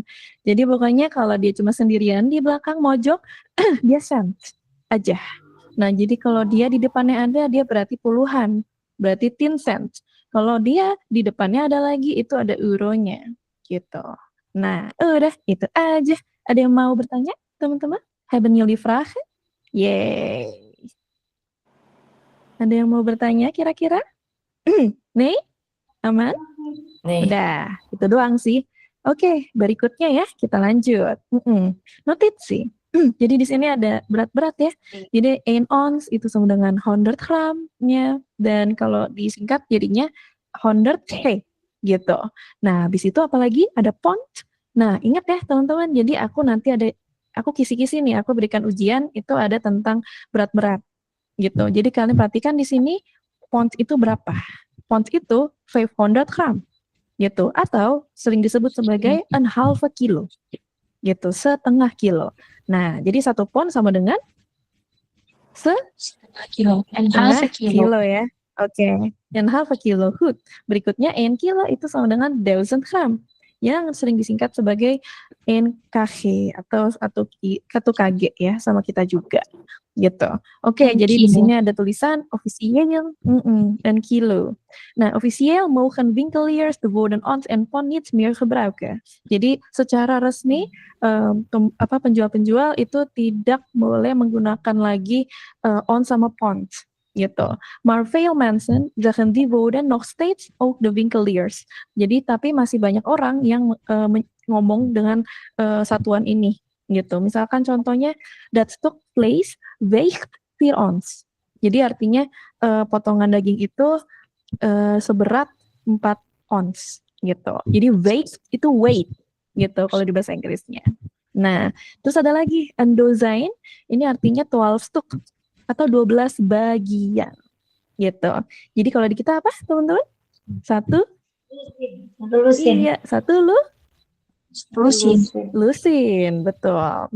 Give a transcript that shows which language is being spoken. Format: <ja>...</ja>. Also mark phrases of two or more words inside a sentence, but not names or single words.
<id>Jadi pokoknya kalau dia cuma sendirian di belakang mojok, dia cent aja. Nah, jadi kalau dia di depannya ada, dia berarti puluhan, berarti 10 cent. Kalau dia di depannya ada lagi, itu ada euronya, gitu. Nah, udah itu aja. Ada yang mau bertanya, teman-teman?</id> <nl>Haben jullie vragen?</nl> <id>Yeay. Ada yang mau bertanya kira-kira? Nih? Aman? Nih. Udah, itu doang sih. Oke, berikutnya ya, kita lanjut. Notisi. Jadi di sini ada berat-berat ya. Jadi 1 ounce itu sama dengan 100 gramnya. Dan kalau disingkat jadinya 100 K gitu. Nah, habis itu apalagi ada pound. Nah, ingat ya teman-teman. Jadi aku kisi-kisi nih, aku berikan ujian itu ada tentang berat-berat gitu. Jadi kalian perhatikan di sini pound itu berapa? Pound itu 500 gram gitu, atau sering disebut sebagai</id> <en>an half a kilo</en> <id>gitu, setengah kilo. Nah, jadi 1 pound sama dengan Kilo.</id> <en>And half a kilo.</en> <id>kilo ya. Oke,</id> <en>and half a kilo.</en> <id>Berikutnya 1 kilo itu sama dengan 1000 gram. yang sering disingkat sebagai NKG atau KG ya sama kita juga gitu. Oke, jadi di Kilo. sini ada tulisan officieel dan kilo.</id> <nl>Nah, officieel mogen winkeliers de woorden ons en pond niet meer gebruiken.</nl> <id>Jadi secara resmi penjual-penjual itu tidak boleh menggunakan lagi on sama pond gitu.</id> <nl>Maar veel mensen zeggen die woorden nog steeds ook de winkeliers.</nl> <id>Jadi tapi masih banyak orang yang ngomong dengan satuan ini gitu. Misalkan contohnya</id> <nl>dat stuk vlees weegt 4 ons.</nl> <id>Jadi artinya potongan daging itu seberat 4 ons gitu. Jadi weight itu weight gitu kalau di bahasa Inggrisnya. Nah, terus ada lagi</id> <nl>een dozijn,</nl> <id>ini artinya 12 stuk atau 12 bagian gitu. Jadi kalau di kita apa teman-teman? Satu? Lusin. Iya, satu lusin, betul.</id>